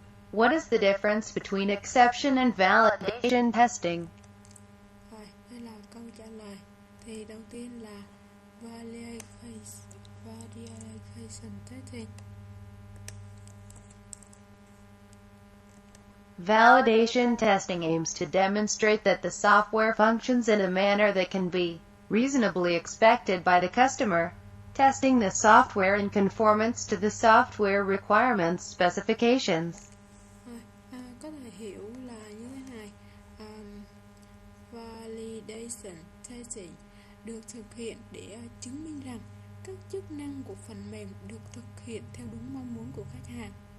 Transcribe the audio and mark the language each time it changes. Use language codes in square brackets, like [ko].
[en] What is the difference between exception and validation testing? [vi] Rồi, đây là câu trả lời. Thì đầu tiên là validation testing. [en] Validation testing aims to demonstrate that the software functions in a manner that can be reasonably expected by the customer, testing the software in conformance to the software requirements specifications. [vi] Rồi, có thể hiểu là như thế này. Validation testing được thực hiện để chứng minh rằng các chức năng của phần mềm được thực hiện theo đúng mong muốn của khách hàng.